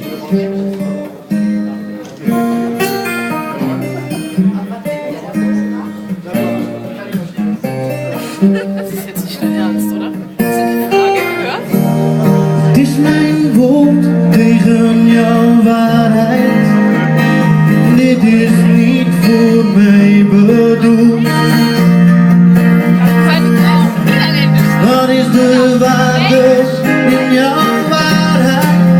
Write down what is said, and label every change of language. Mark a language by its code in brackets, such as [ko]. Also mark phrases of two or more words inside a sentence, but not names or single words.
[de] Das ist jetzt nicht dein Ernst, oder? Hast du die Frage gehört? [nl] Het is mijn woord tegen jouw waarheid. Dit is niet voor mij bedoeld. Wat is de waarde in jouw waarheid?